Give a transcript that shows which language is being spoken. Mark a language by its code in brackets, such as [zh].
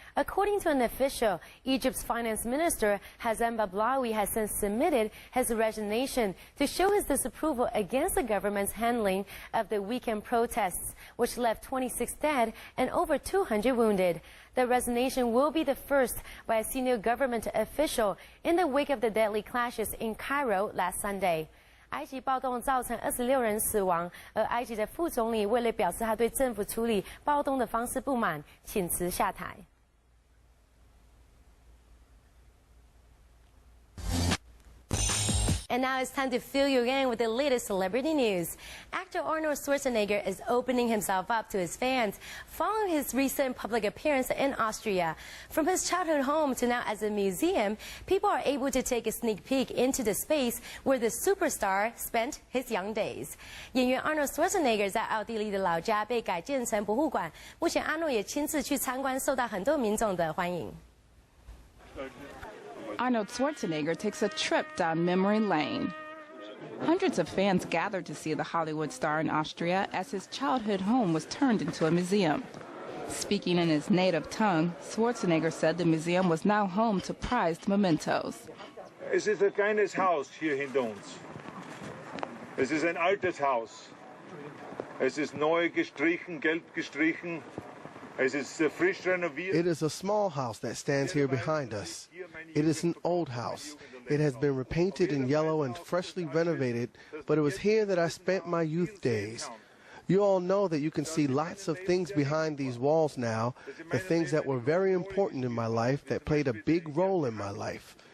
[en] According to an official, Egypt's finance minister, Hassan Bablawi, has since submitted his resignation to show his disapproval against the government's handling of the weekend protests, which left 26 dead and over 200 wounded. The resignation will be the first by a senior government official in the wake of the deadly clashes in Cairo last Sunday. [zh] 埃及暴动造成26人死亡，而埃及的副总理为了表示他对政府处理暴动的方式不满，请辞下台。 [en] And now it's time to fill you in with the latest celebrity news. Actor Arnold Schwarzenegger is opening himself up to his fans following his recent public appearance in Austria. From his childhood home to now as a museum, people are able to take a sneak peek into the space where the superstar spent his young days. [zh] 演员 Arnold Schwarzenegger 在奥地利的老家被改建成博物馆，目前阿诺也亲自去参观，受到很多民众的欢迎。 [en] Arnold Schwarzenegger takes a trip down memory lane. Hundreds of fans gathered to see the Hollywood star in Austria as his childhood home was turned into a museum. Speaking in his native tongue, Schwarzenegger said the museum was now home to prized mementos. [de] Es ist ein kleines Haus hier hinter uns. Es ist ein altes Haus. Es ist neu gestrichen, gelb gestrichen. [en] It is a small house that stands here behind us. It is an old house. It has been repainted in yellow and freshly renovated, but it was here that I spent my youth days. You all know that you can see lots of things behind these walls now, the things that were very important in my life that played a big role in my life.